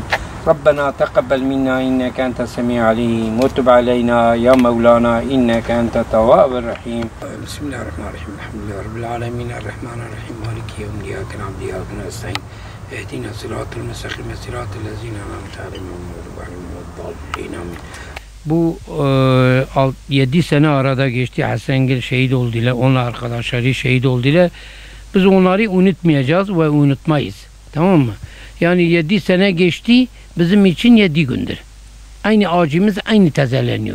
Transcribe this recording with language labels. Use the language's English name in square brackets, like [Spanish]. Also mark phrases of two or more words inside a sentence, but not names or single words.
[Arabic] ربنا تقبل منا إنك أنت السميع العليم وتب علينا يا مولانا إنك أنت التواب الرحيم. بسم الله الرحمن الرحيم الحمد لله رب العالمين الرحمن الرحيم مالك يوم الدين إياك نعبد وإياك نستعين اهدنا الصراط المستقيم صراط الذين أنعمت عليهم غير المغضوب عليهم آمين. [Turkish] Bu 7 sene arada geçti. Hasengil şehit oldular. Onun arkadaşları şehit oldular. Biz onları unutmayacağız ve unutmayız. Tamam mı? Yani 7 sene geçti. Bizim için 7 gündür. Aynı acımız aynı tazeleniyor.